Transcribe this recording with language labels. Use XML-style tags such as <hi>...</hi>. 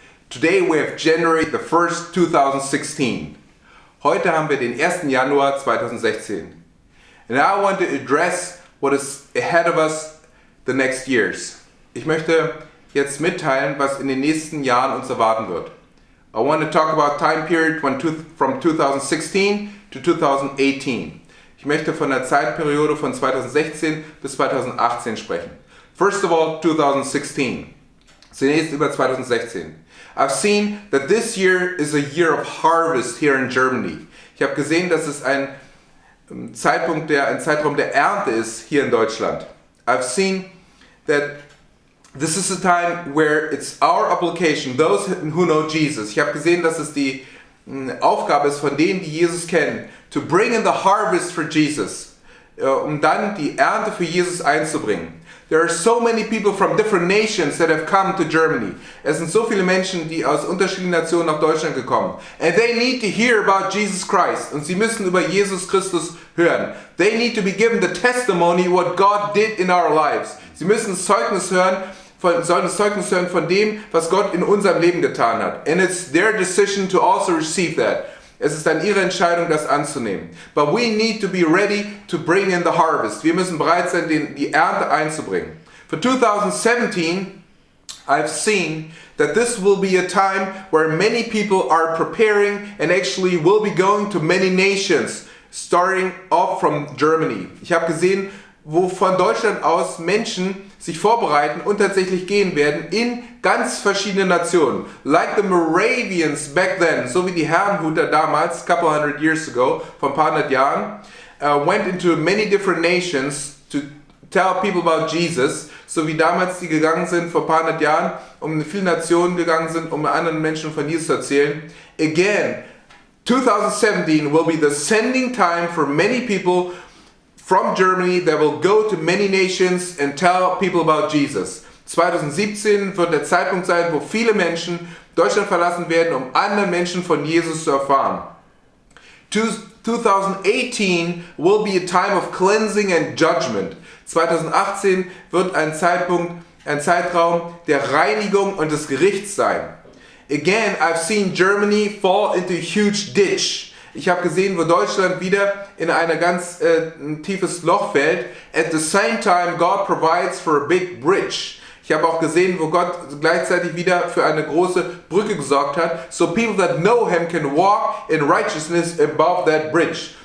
<en>Today we have January the 1st, 2016.</en> <de>Heute haben wir den 1. Januar 2016.</de> <en>And I want to address what is ahead of us the next years.</en> <de>Ich möchte jetzt mitteilen, was in den nächsten Jahren uns erwarten wird.</de> <en>I want to talk about time period from 2016 to 2018.</en> <de>Ich möchte von der Zeitperiode von 2016 bis 2018 sprechen.</de> <en>First of all, 2016.</en> <de>Zunächst über 2016.</de> <en>I've seen that this year is a year of harvest here in Germany.</en> <de>Ich habe gesehen, dass es ein Zeitraum der Ernte ist hier in Deutschland.</de> <en>I've seen that this is a time where it's our obligation, those who know Jesus.</en> <de>Ich habe gesehen, dass es die Aufgabe ist von denen, die Jesus kennen,</de> <en>to bring in the harvest for Jesus,</en> <de>um dann die Ernte für Jesus einzubringen.</de> <en>There are so many people from different nations that have come to Germany.</en> <de>Es sind so viele Menschen, die aus unterschiedlichen Nationen nach Deutschland gekommen.</de> <en>And they need to hear about Jesus Christ.</en> <de>Und sie müssen über Jesus Christus hören.</de> <en>They need to be given the testimony what God did in our lives.</en> <de>Sie müssen sollen das Zeugnis hören von dem, was Gott in unserem Leben getan hat.</de> <en>And it's their decision to also receive that.</en> <de>Es ist dann ihre Entscheidung, das anzunehmen.</de> <en>But we need to be ready to bring in the harvest.</en> <de>Wir müssen bereit sein, die Ernte einzubringen.</de> <en>For 2017, I've seen that this will be a time where many people are preparing and actually will be going to many nations, starting off from Germany.</en> <de>Ich habe gesehen, wo von Deutschland aus Menschen sich vorbereiten und tatsächlich gehen werden in ganz verschiedene Nationen.</de> <en>Like the Moravians back then,</en> <de>so wie die Herrenhuter damals,</de> <en>a couple hundred years ago,</en> <de>vor ein paar hundert Jahren,</de> <en>went into many different nations to tell people about Jesus,</en> <de>so wie damals die gegangen sind vor ein paar hundert Jahren, um viele Nationen gegangen sind, um anderen Menschen von Jesus zu erzählen.</de> <en>Again, 2017 will be the sending time for many people from Germany that will go to many nations and tell people about Jesus.</en> <de>2017 wird der Zeitpunkt sein, wo viele Menschen Deutschland verlassen werden, um anderen Menschen von Jesus zu erfahren.</de> <en>2018 will be a time of cleansing and judgment.</en> <de>2018 wird ein Zeitraum der Reinigung und des Gerichts sein.</de> <en>Again, I've seen Germany fall into a huge ditch.</en> <de>Ich habe gesehen, wo Deutschland wieder in ein ganz tiefes Loch fällt.</de> <en>At the same time, God provides for a big bridge.</en> <de>Ich habe auch gesehen, wo Gott gleichzeitig wieder für eine große Brücke gesorgt hat.</de> <en>So people that know Him can walk in righteousness above that bridge.</en>